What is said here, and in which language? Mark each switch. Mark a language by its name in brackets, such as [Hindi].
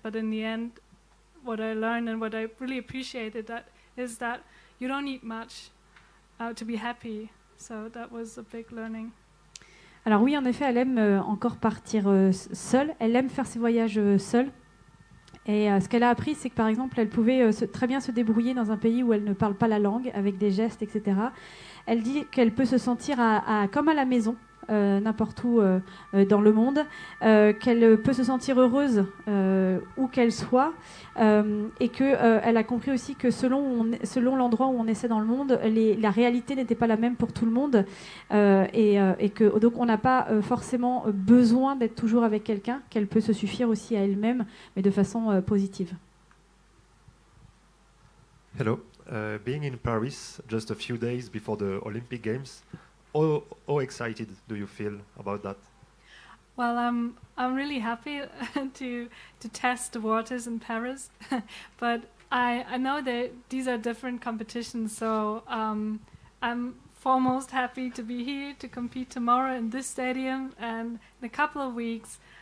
[English] But in the end, what I learned and what I really appreciated is that you don't need much to be happy. So that was a big learning. [French] Alors oui, en effet, elle aime encore partir seule. Elle aime faire ses voyages seule. Et ce qu'elle a appris, c'est que par exemple, elle pouvait très bien se débrouiller dans un pays où elle ne parle pas la langue, avec des gestes, etc. Elle dit qu'elle peut se sentir comme à la maison, n'importe où dans le monde, qu'elle peut se sentir heureuse où qu'elle soit, et qu'elle a compris aussi que selon l'endroit où on essaie dans le monde, la réalité n'était pas la même pour tout le monde, et que donc on n'a pas forcément besoin d'être toujours avec quelqu'un, qu'elle peut se suffire aussi à elle-même, mais de façon positive. [English] Hello. Being in Paris just a few days before the Olympic Games, how excited do you feel about that? Well, I'm really happy to test the waters in Paris, but I know that these are different competitions, so I'm foremost happy to be here to compete tomorrow in this stadium, and in a couple of weeks